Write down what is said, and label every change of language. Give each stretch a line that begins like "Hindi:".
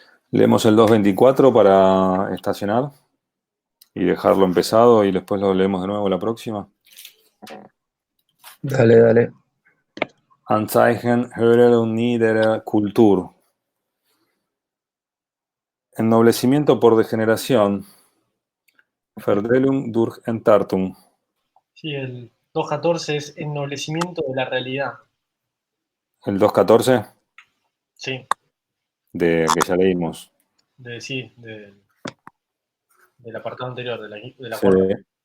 Spanish: Leemos el 224 para estacionar y dejarlo empezado y después lo leemos de nuevo la próxima. Dale, dale.
German: Anzeichen höherer und niederer Kultur.
Spanish: Ennoblecimiento por degeneración.
German: Verdelung durch Entartung.
Spanish: Sí, el 2.14 es ennoblecimiento de la realidad. El 2.14 Sí, de que ya leímos. sí, del apartado anterior, de la Sí. cuarta.